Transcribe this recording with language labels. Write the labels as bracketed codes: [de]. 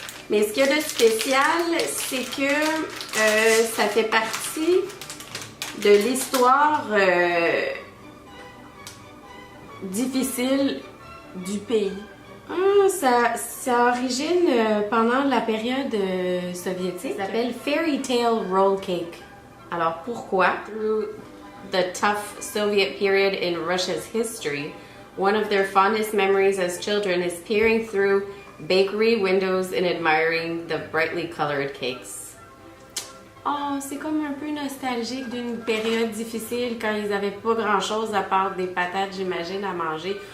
[fr] Mais ce qu'il y a de spécial, c'est que ça fait partie de l'histoire difficile du pays. Ça origine pendant la période soviétique. Ça s'appelle Fairy Tale Roll Cake. Alors pourquoi? [en] Through the tough Soviet period in Russia's history, one of their fondest memories as children is peering through bakery windows and admiring the brightly colored cakes. [fr] Oh, c'est comme un peu nostalgique d'une période difficile quand ils avaient pas grand chose à part des patates, j'imagine, à manger.